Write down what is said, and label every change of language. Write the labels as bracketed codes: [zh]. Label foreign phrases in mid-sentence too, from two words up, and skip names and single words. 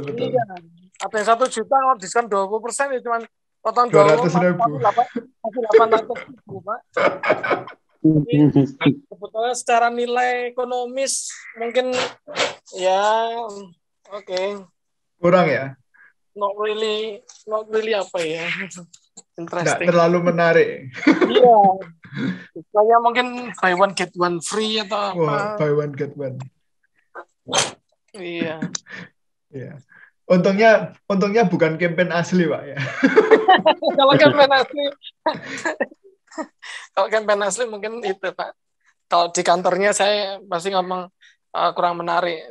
[id] Iya, ada yang 1 juta kalau diskon 20% ya cuma potong 200.000. 800.000 Pak. Jadi, sebetulnya secara nilai ekonomis mungkin ya oke. Kurang ya? [en] Not really [id] apa ya. Nggak terlalu menarik. Iya. Saya mungkin [en] buy one get one free [id] atau apa. Wah, [en] buy one get one. [id] Iya. Iya. Untungnya bukan campaign asli, Pak ya. Kalau campaign asli mungkin itu, Pak. Kalau di kantornya saya pasti ngomong kurang menarik.